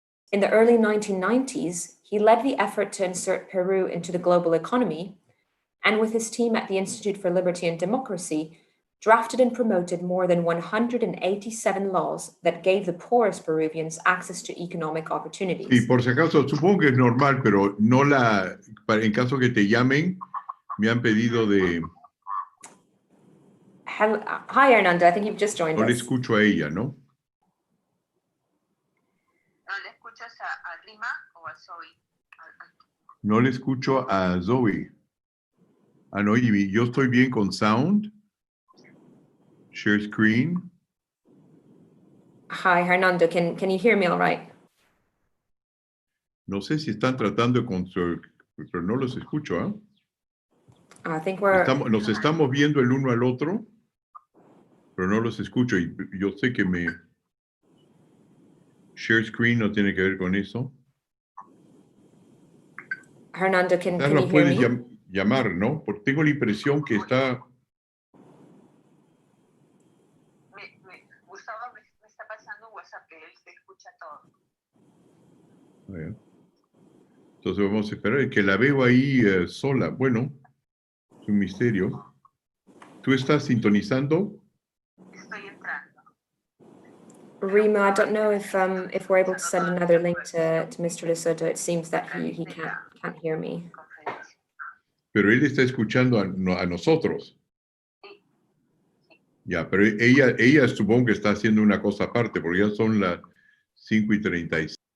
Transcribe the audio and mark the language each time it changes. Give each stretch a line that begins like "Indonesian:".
English: In the early 1990s, he led the effort to insert Peru into the global economy, and with his team at the Institute for Liberty and Democracy, drafted and promoted more than 187 laws that gave the poorest Peruvians access to economic opportunities.
Spanish: Y por si acaso, supongo que es normal, pero no en caso que te llamen, me han pedido de...
English: Hi, Hernando, I think you've just joined us.
Spanish: No le escucho a ella, ¿no? ¿No le escuchas a Rima o a Zoe? No le escucho a Zoe. Ah, no, y yo estoy bien con sound.
English: Share screen. Hi, Hernando, can you hear me all right?
Spanish: No sé si están tratando de construir, pero no los escucho, ¿eh?
English: I think
Spanish: nos estamos viendo el uno al otro, pero no los escucho. Y yo sé que share screen no tiene que ver con eso.
English: Hernando, can you
Spanish: Nos
English: hear me?
Spanish: puedes llamar, ¿no? Porque tengo la impresión que está... Gustavo me está pasando un WhatsApp que él te escucha todo. Entonces vamos a esperar, que la veo ahí sola. Bueno, es un misterio. ¿Tú estás sintonizando? Estoy entrando.
English: Rima, I don't know if we're able to send another link to Mr. De Soto. It seems that he can't hear me.
Spanish: Pero él está escuchando a nosotros. Ya, pero ella supongo que está haciendo una cosa aparte, porque ya son las 5:36.